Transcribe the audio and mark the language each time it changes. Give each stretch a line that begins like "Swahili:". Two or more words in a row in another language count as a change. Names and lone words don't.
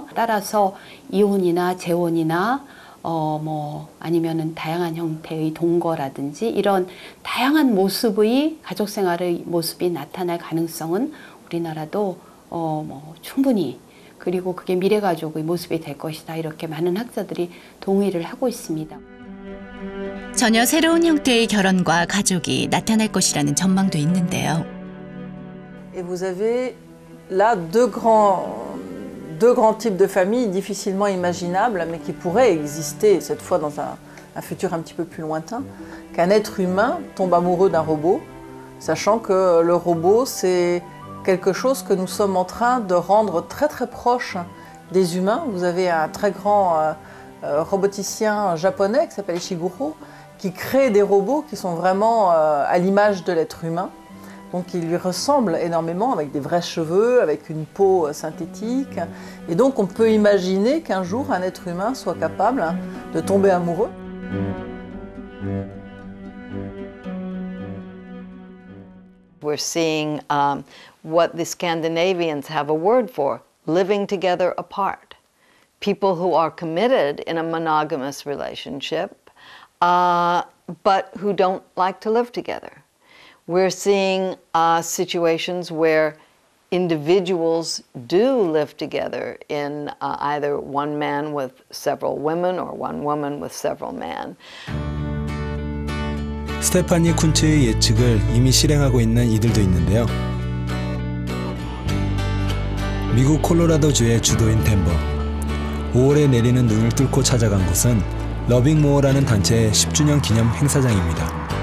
Korean: 따라서 이혼이나 재혼이나 아니면은 다양한 형태의 동거라든지 이런 다양한 모습의 가족 생활의 모습이 나타날 가능성은 우리나라도 충분히 그리고 그게 미래가족의 모습이 될 것이다. 이렇게 많은 학자들이 동의를 하고 있습니다. 전혀 새로운 형태의 결혼과 가족이 나타날 것이라는 전망도 있는데요.
French: Et vous avez là deux grands types de familles difficilement imaginables, mais qui pourraient exister cette fois dans un futur un petit peu plus lointain, qu'un être humain tombe amoureux d'un robot, sachant que le robot c'est quelque chose que nous sommes en train de rendre très très proche des humains. Vous avez un très grand roboticien japonais qui s'appelle Ishiguro, qui crée des robots qui sont vraiment à l'image de l'être humain. Donc il lui ressemble énormément avec des vrais cheveux, avec une peau synthétique. Et donc on peut imaginer qu'un jour un être humain soit capable de tomber amoureux.
English: We're seeing what the Scandinavians have a word for, living together apart. People who are committed in a monogamous relationship, but who don't like to live together. We're seeing situations where individuals do live together in either one man with several women or one woman with several men.
Korean: 스테파니 쿤츠의 예측을 이미 실행하고 있는 이들도 있는데요. 미국 콜로라도주의 주도인 덴버. 5월에 내리는 눈을 뚫고 찾아간 곳은 러빙모어라는 단체의 10주년 기념 행사장입니다.